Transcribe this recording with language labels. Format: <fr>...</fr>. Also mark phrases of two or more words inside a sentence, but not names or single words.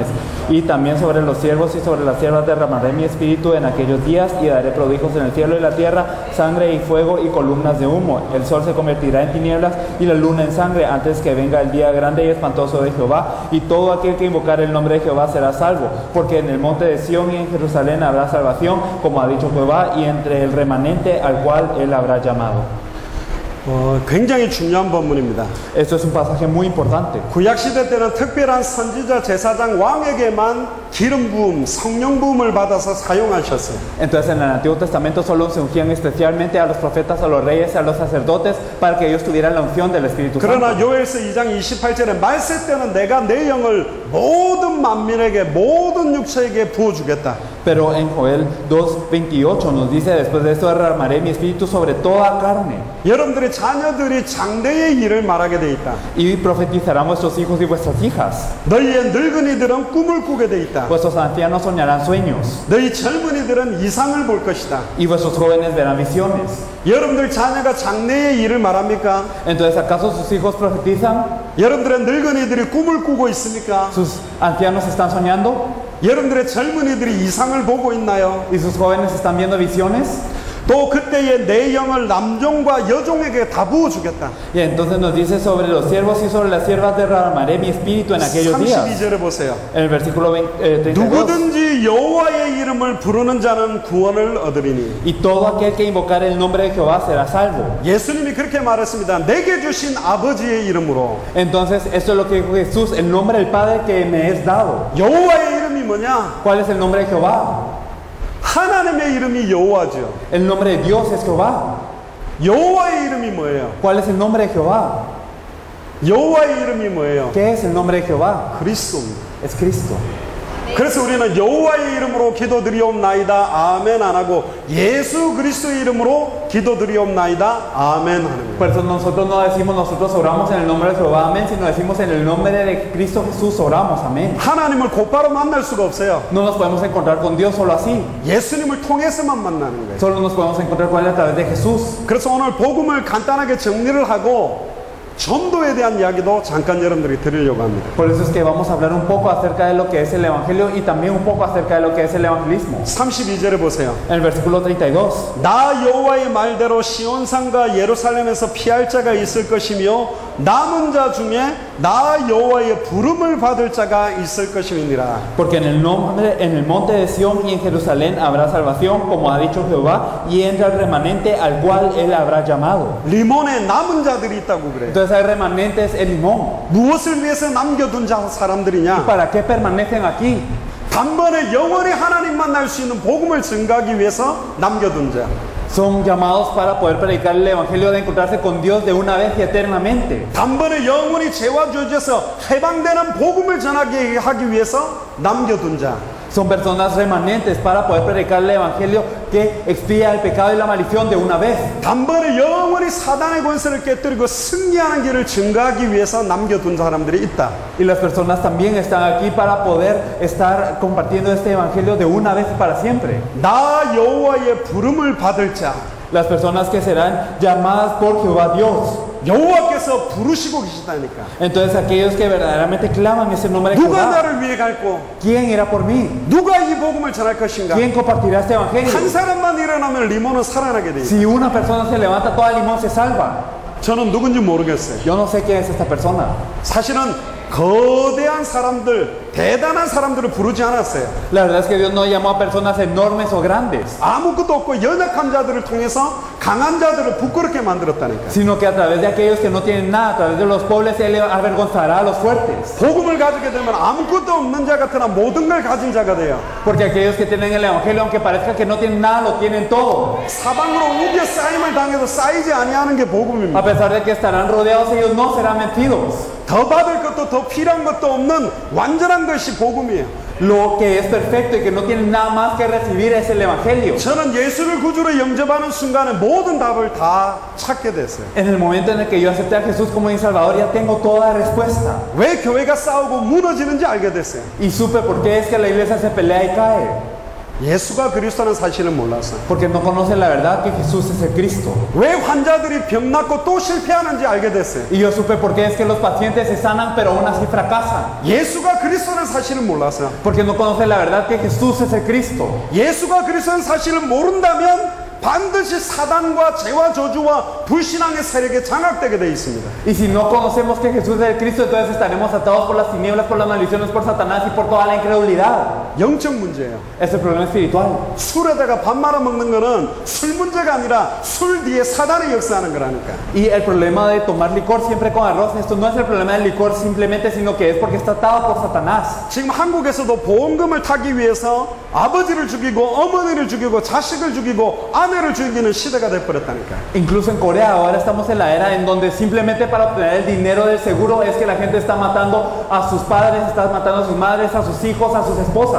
<es>Y también sobre los siervos y sobre las siervas derramaré mi espíritu en aquellos días y daré prodigios en el cielo y la tierra, sangre y fuego y columnas de humo. El sol se convertirá en tinieblas y la luna en sangre antes que venga el día grande y espantoso de Jehová. Y todo aquel que invocar el nombre de Jehová será salvo, porque en el monte de Sión y en Jerusalén habrá salvación, como ha dicho Jehová, y entre el remanente al cual él habrá llamado.</es> <ko>굉장히 중요한 본문입니다.</ko> <es>Esto es un pasaje muy importante.</es> <ko>구약시대 때는 특별한 선지자, 제사장, 왕에게만 기름 부음, 성령 부음을 받아서 사용하셨어요.</ko> <es>Entonces en el Antiguo Testamento solo se ungían especialmente a los profetas, a los reyes, a los sacerdotes, para que ellos tuvieran la unción del Espíritu</es> <ko>그러나</ko> <es>Santo.</es> <ko>요엘서 2장 28절에 말세 때는 내가 내 영을 모든 만민에게, 모든 육체에게 부어주겠다.</ko> <es>Pero en Joel 2:28 nos dice: después de esto derramaré mi espíritu sobre toda carne.</es> <ko>여러분들의 자녀들이 장래의 일을 말하게 돼 있다.</ko> <es>Y profetizarán vuestros hijos y vuestras hijas.</es> <ko>너희의 늙은이들은 꿈을 꾸게 돼 있다.</ko> <es>Vuestros ancianos soñarán sueños.</es> <ko>너희 젊은이들은 이상을 볼 것이다.</ko> <es>Y vuestros jóvenes verán visiones.</es> <ko>여러분들 자녀가 장래의 일을 말합니까?</ko> <es>Entonces, ¿acaso sus hijos profetizan?</es> <ko>여러분들의 늙은이들이 꿈을 꾸고 있습니까?</ko> <es>¿Sus ancianos están soñando?</es> <ko>여러분들의 젊은이들이 이상을 보고 있나요?</ko> <es>¿Y sus jóvenes están viendo visiones?</es> <ko>또 그때에 내 영을 남종과 여종에게 다 부어주겠다.</ko> <es>Y entonces nos dice: sobre los siervos y sobre las siervas derramaré mi espíritu en aquellos días.</es> <ko>32절에 보세요.</ko> <es>En el versículo 32.</es> <ko>누구든지 여호와의 이름을 부르는 자는 구원을 얻으리니.</ko> <es>Y todo aquel que invocar el nombre de Jehová será salvo.</es> <ko>예수님이 그렇게 말했습니다. 내게 주신 아버지의 이름으로.</ko> <es>Entonces, esto es lo que dijo Jesús: el nombre del Padre que me es dado.</es> <ko>여호와의 이름이 뭐냐?</ko> <es>¿Cuál es el nombre de Jehová?</es> <ko>하나님의 이름이 여호와죠.</ko> <es>El nombre de Dios es Jehová.</es> <ko>여호와의 이름이 뭐예요?</ko> <es>¿Cuál es el nombre de Jehová?</es> <ko>여호와의 이름이 뭐예요?</ko> <es>¿Qué es el nombre de Jehová?</es> <ko>그리스도입니다.</ko> <es>Es Cristo.</es> <ko>그래서 우리는 여호와의 이름으로 기도드리옵나이다 아멘 안 하고 예수 그리스도의 이름으로 기도드리옵나이다 아멘 하는 거예요.</ko> <es>Por eso nosotros no decimos nosotros oramos en el nombre de Jehová, amén, sino decimos en el nombre de Cristo Jesús oramos, amén.</es> <ko>하나님을 곧바로 만날 수가 없어요.</ko> <es>No nos podemos encontrar con Dios solo así.</es> <ko>예수님을 통해서만 만나는 거예요.</ko> <es>Solo nos podemos encontrar con Él a través de Jesús.</es> <ko>그래서 오늘 복음을 간단하게 정리를 하고 전도에 대한 이야기도 잠깐 여러분들이 드리려고 합니다.</ko> <es>Por eso es que vamos a hablar un poco acerca de lo que es el Evangelio y también un poco acerca de lo que es el evangelismo.</es> <ko>32절에 보세요.</ko> <es>En el versículo 32.</es> <ko>나 여호와의 말대로 시온산과 예루살렘에서 피할 자가 있을 것이며 남은 자 중에 나 여호와의 부름을 받을 자가 있을 것임이니라.</ko> <es>Porque en el monte de Sión y en Jerusalén habrá salvación, como ha dicho Jehová, y entra el remanente al cual Él habrá llamado.</es> <ko>리몬에 남은 자들이 있다고 그래요.</ko> <es>Entonces hay remanentes en Limón.</es> <ko>무엇을 위해서 남겨둔 사람들이냐?</ko> <es>¿Para qué permanecen aquí?</es> <ko>단번에 영원히 하나님 만날 수 있는 복음을 증가하기 위해서 남겨둔 자.</ko> <es>Son llamados para poder predicar el Evangelio, de encontrarse con Dios de una vez y eternamente.</es> <ko>단번에 영원히 죄와 저주에서 해방되는 복음을 전하게 하기 위해서 남겨둔 자.</ko> <es>Son personas remanentes para poder predicar el Evangelio que expía el pecado y la maldición de una vez.</es> <ko>단번에 영원히 사단의 권세를 깨뜨리고 승리하는 길을 증가하기 위해서 남겨둔 사람들이 있다.</ko> <es>Y las personas también están aquí para poder estar compartiendo este Evangelio de una vez y para siempre.</es> <ko>나 여호와의 부름을 받을 자.</ko> <es>Las personas que serán llamadas por Jehová Dios.</es> <ko>여호와께서 부르시고 계시다니까.</ko> <es>Entonces aquellos que verdaderamente claman ese nombre de</es> <ko>누가</ko> <es>Jehová.</es> <ko>나를 위해 갈고?</ko> <es>¿Quién irá por mí?</es> <ko>누가 이 복음을 전할 것인가?</ko> <es>¿Quién compartirá este Evangelio?</es> <ko>한 사람만 일어나면 리몬은 살아나게 돼 있어요.</ko> <es>Si una persona se levanta, toda Limón se salva.</es> <ko>저는 누군지 모르겠어요.</ko> <es>Yo no sé quién es esta persona.</es> <ko>사실은 거대한 사람들, 대단한 사람들을 부르지 않았어요.</ko> <es>La verdad es que Dios no llamó a personas enormes o grandes,</es> <ko>아무것도 없고 연약한 자들을 통해서 강한 자들을 부끄럽게 만들었다니까.</ko> <es>sino que a través de aquellos que no tienen nada, a través de los pobres, Él avergonzará a los fuertes.</es> <ko>복음을 가지게 되면 아무것도 없는 자 같으나 모든 걸 가진 자가 돼요.</ko> <es>Porque aquellos que tienen el Evangelio, aunque parezca que no tienen nada, lo tienen todo.</es> <ko>사방으로 우겨 쌓임을 당해도 쌓이지 아니하는 게 복음입니다.</ko> <es>A pesar de que estarán rodeados, ellos no serán vencidos.</es> <ko>더 받을 것도 더 필요한 것도 없는 완전한 것이 복음이에요.</ko> <es>Lo que es perfecto y que no tienen nada más que recibir es el Evangelio.</es> <ko>저는 예수를 구주로 영접하는 순간에 모든 답을 다 찾게 됐어요.</ko> <es>En el momento en el que yo acepté a Jesús como mi Salvador, ya tengo toda la respuesta.</es> <ko>왜 교회가 싸우고 무너지는지 알게 됐어요.</ko> <es>Y supe por qué es que la iglesia se pelea y cae.</es> <ko>예수가 그리스도라는 사실을 몰랐어요.</ko> <es>Porque no conocen la verdad que Jesús es el Cristo.</es> <ko>왜 환자들이 병 낫고 또 실패하는지 알게 됐어요.</ko> <es>Y yo supe por qué es que los pacientes se sanan pero aún así fracasan.</es> <ko>예수가 그리스도라는 사실을 몰랐어요.</ko> <es>Porque no conocen la verdad que Jesús es el Cristo.</es> <ko>예수가 그리스도라는 사실을 모른다면 반드시 사단과 죄와 저주와 불신앙의 세력에 장악되게 되어 있습니다.</ko> <es>Y si no conocemos que Jesús es el Cristo, entonces estaremos atados por las tinieblas, por las maldiciones, por Satanás y por toda la incredulidad.</es> <ko>영적 문제예요.</ko> <es>Es el problema espiritual.</es> <ko>술에다가 밥 말아 먹는 거는 술 문제가 아니라 술 뒤에 사단이 역사하는 거라니까.</ko> <es>Y el problema de tomar licor siempre con arroz, esto no es el problema del licor simplemente, sino que es porque está atado por Satanás.</es> <ko>지금 한국에서도 보험금을 타기 위해서 아버지를 죽이고 어머니를 죽이고 자식을 죽이고 아내를 죽이는 시대가 돼버렸다니까.</ko> <es>Incluso en Corea ahora estamos en la era en donde simplemente para obtener el dinero del seguro es que la gente está matando a sus padres, está matando a sus madres, a sus hijos, a sus esposas.</es>